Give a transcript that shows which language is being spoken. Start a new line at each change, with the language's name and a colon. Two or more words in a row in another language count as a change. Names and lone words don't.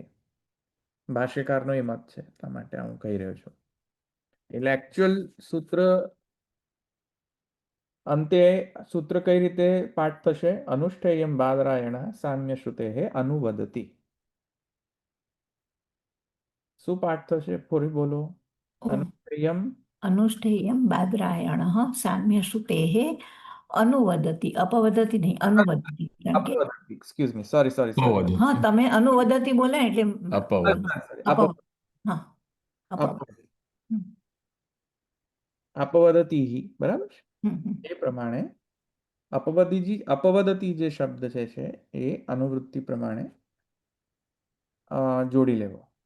Gujarati: ભાષ્યકારનો એ મત છે, એટલા માટે હું કહી રહ્યો છું. એટલે એકચ્યુઅલ સૂત્ર અંતે સૂત્ર કઈ રીતે પાઠ થશે?
Sanskrit: અનુષ્ઠેયમ બાદરાયણ સામ્ય શ્રુતે અનુવદતિ.
Gujarati: શું પાઠ થશે? ફરી બોલો.
Sanskrit: अनुष्ठेयं बादरायणः साम्यश्रुतेः अनुवदति, अपवदति नहीं, अनुवदति.
Gujarati: કારણ કે
English: excuse me, sorry.
Gujarati: હા, તમે અનુવદતિ બોલે એટલે અપવદ. અપવદ. હા, અપવદ. અપવદતિ, બરાબર. એ પ્રમાણે અપવદતિ જે શબ્દ છે એ અનુવૃત્તિ પ્રમાણે જોડી લેવો.